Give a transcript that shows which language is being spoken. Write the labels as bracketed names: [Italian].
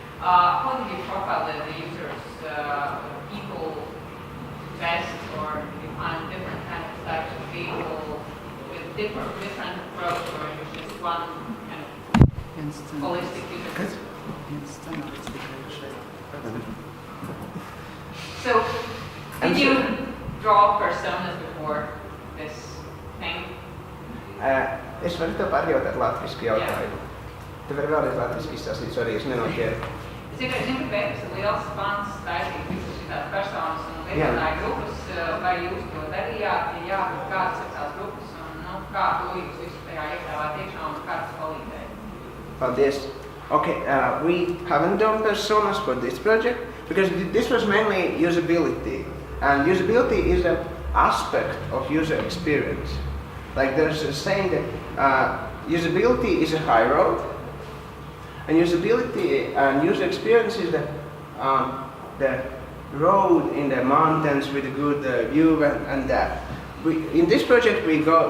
[English] How do you profile the users? People best, or you find different types of people with different approach, or just one kind of holistic user? So, did you draw personas before this thing? [Latvian] Es varu tev parjautāt latviski jautājumu. Tev ir vēlreiz latviski izstāstīt, sorry, es nenoķēru. Es tikai zinu, ka Pēters ir liels fans taisīt visas šitās personas un veidināja grupas, vai jūs to darījāt, ja jā, kādas ir tās grupas un kā to jūs visu tajā iekļāvāt iekšā un kā tas palīdzēja? Paldies. [English] Okay, we haven't done personas for this project because this was mainly usability, and usability is an aspect of user experience. Like there's a saying that usability is a high road, and usability and user experience is the road in the mountains with a good view and that. In this project we